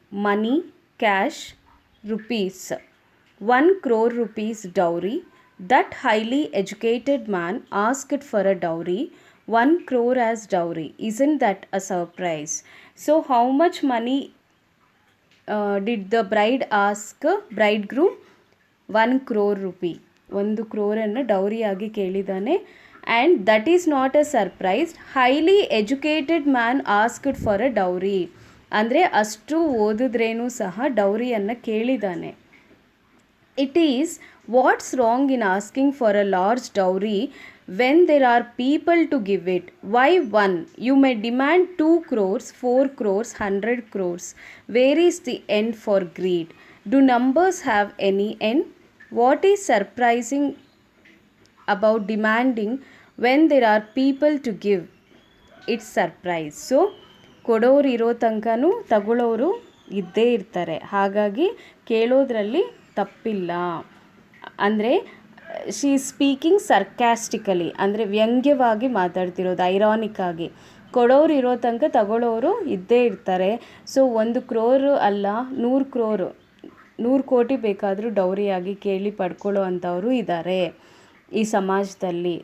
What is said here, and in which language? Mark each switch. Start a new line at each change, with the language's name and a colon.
English: Money, cash, rupees. 1 crore rupees dowry. That highly educated man asked for a dowry. 1 crore as dowry. Isn't that a surprise? So, how much money did the bride ask bridegroom? 1 crore rupee.
Kannada: 1 crore ಡೌರಿಯಾಗಿ ಕೇಳಿದ್ದಾನೆ.
English: And that is not a surprise. Highly educated man asked for a dowry.
Kannada: ಅಂದರೆ ಅಷ್ಟು ಓದಿದ್ರೇನೂ ಸಹ ಡೌರಿಯನ್ನು ಕೇಳಿದ್ದಾನೆ.
English: It is what's wrong in asking for a large dowry when there are people to give it? Why one? You may demand 2 crores, 4 crores, 100 crores. Where is the end for greed? Do numbers have any end? What is surprising about demanding when there are people to give? It's surprise.
Kannada: So ಕೊಡೋರು ಇರೋ ತನಕನೂ ತಗೊಳ್ಳೋರು ಇದ್ದೇ ಇರ್ತಾರೆ. ಹಾಗಾಗಿ ಕೇಳೋದ್ರಲ್ಲಿ ತಪ್ಪಿಲ್ಲ. ಅಂದರೆ
English: she is speaking sarcastically,
Kannada: ಅಂದರೆ ವ್ಯಂಗ್ಯವಾಗಿ ಮಾತಾಡ್ತಿರೋದು, ಐರಾನಿಕ್ ಆಗಿ. ಕೊಡೋರು ಇರೋ ತನಕ ತಗೊಳ್ಳೋರು ಇದ್ದೇ ಇರ್ತಾರೆ. ಸೊ 1 crore ಅಲ್ಲ, 100 ಕೋಟಿ ಬೇಕಾದರೂ ಡೌರಿಯಾಗಿ ಕೇಳಿ ಪಡ್ಕೊಳ್ಳೋ ಅಂಥವರು ಇದ್ದಾರೆ ಈ ಸಮಾಜದಲ್ಲಿ.